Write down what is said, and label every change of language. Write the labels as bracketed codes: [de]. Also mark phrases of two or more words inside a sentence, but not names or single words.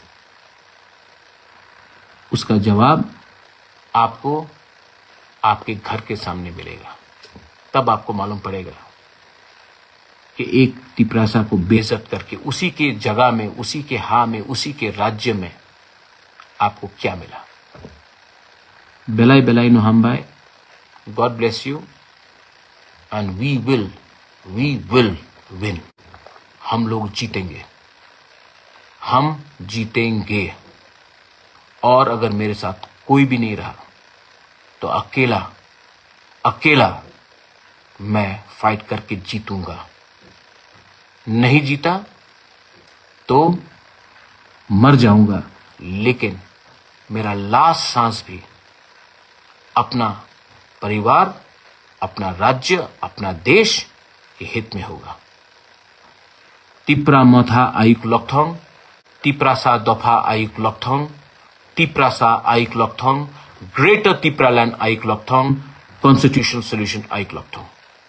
[hi] उसका जवाब आपको आपके घर के सामने मिलेगा। तब आपको मालूम पड़ेगा कि एक तिपरासा को बेइज्जत करके उसी के जगह में, उसी के में, उसी के राज्य में आपको क्या मिला। [trp] बेलाई बेलाई नो हमबाई। [en] God bless you and we will win. [hi] हम लोग जीतेंगे, हम जीतेंगे। और अगर मेरे साथ कोई भी नहीं रहा तो अकेला मैं फाइट करके जीतूंगा। नहीं जीता तो मर जाऊंगा, लेकिन मेरा लास्ट सांस भी अपना परिवार, अपना राज्य, अपना देश के हित में होगा। [trp] तिप्रा मथा आयुक लॉकथोंग, तिप्रासा दफा आयुक लॉकथोंग, तिप्रासा आयुक लॉकथोंग, ग्रेटर तिप्रालैंड आयुक लॉकथोंग, [en] constitutional solution [trp] आयुक लॉकथोंग।